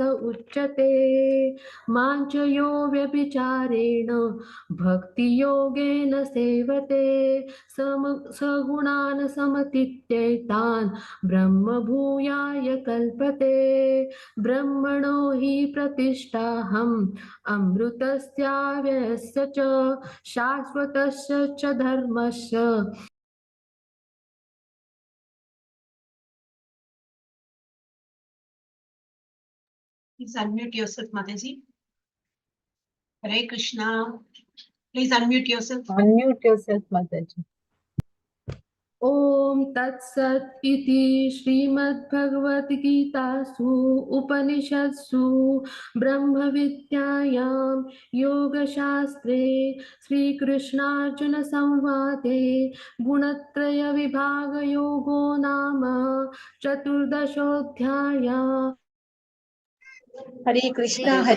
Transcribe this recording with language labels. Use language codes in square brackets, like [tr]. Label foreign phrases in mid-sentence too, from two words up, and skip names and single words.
[sa] उच्यते माञ्चयो व्यभिचारेण भक्तियोगेन सेवते सगुणान् समतीत्यैतान् ब्रह्मभूयाय कल्पते ब्रह्मणो हि प्रतिष्ठाहम् अमृतस्याव्ययस्य च शाश्वतस्य च धर्मस्य [en] Please unmute yourself, Mataji. Hare Krishna. Please unmute yourself. Unmute yourself, Mataji. [sa] ॐ तत्सत् इति श्रीमद्भगवद्गीतासु उपनिषत्सु ब्रह्मविद्यायां योगशास्त्रे श्रीकृष्णार्जुनसंवादे गुणत्रयविभागयोगो नाम चतुर्दशोऽध्यायः हरे कृष्णा हरे